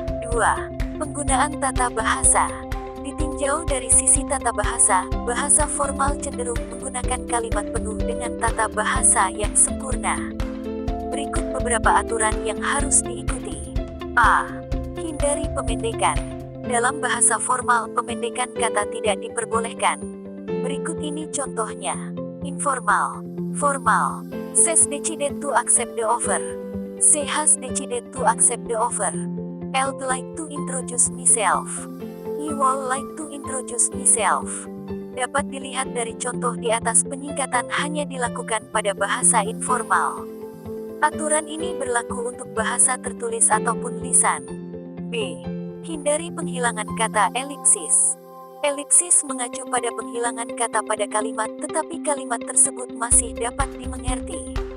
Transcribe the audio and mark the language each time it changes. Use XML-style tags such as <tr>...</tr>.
<id>2. Penggunaan tata bahasa. Ditinjau dari sisi tata bahasa, bahasa formal cenderung menggunakan kalimat penuh dengan tata bahasa yang sempurna. Berikut beberapa aturan yang harus diikuti. A. Hindari pemendekan. Dalam bahasa formal, pemendekan kata tidak diperbolehkan. Berikut ini contohnya. Informal, formal.</id> <en>Says decided to accept the offer. She has decided to accept the offer. I'd like to introduce myself. I would like to introduce myself.</en> <id>Dapat dilihat dari contoh di atas, penyingkatan hanya dilakukan pada bahasa informal. Aturan ini berlaku untuk bahasa tertulis ataupun lisan. B. Hindari penghilangan kata elipsis. Elipsis mengacu pada penghilangan kata pada kalimat, tetapi kalimat tersebut masih dapat dimengerti.</id>